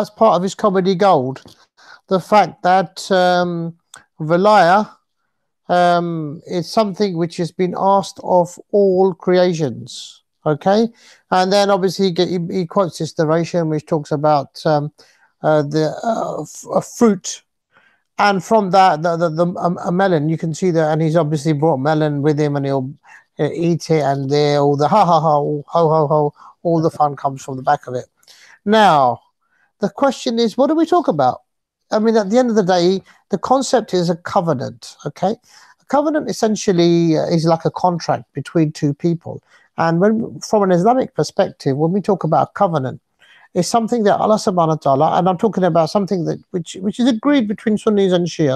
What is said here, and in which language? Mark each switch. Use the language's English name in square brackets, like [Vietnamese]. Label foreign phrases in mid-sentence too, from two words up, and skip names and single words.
[English] That's part of his comedy gold. The fact that Wilayah is something which has been asked of all creations. Okay, and then obviously he quotes this narration which talks about the fruit, and from that a melon. You can see that, and he's obviously brought melon with him, and he'll eat it, and there all the ha ha ha ho ho ho, all the fun comes from the back of it. Now the question is, what do we talk about? I mean, at the end of the day, the concept is a covenant. Okay, a covenant essentially is like a contract between 2 people. And when, from an Islamic perspective, when we talk about covenant, it's something that Allah [Arabic] سبحانه و تعالى, [English] and I'm talking about something that which is agreed between Sunnis and Shias.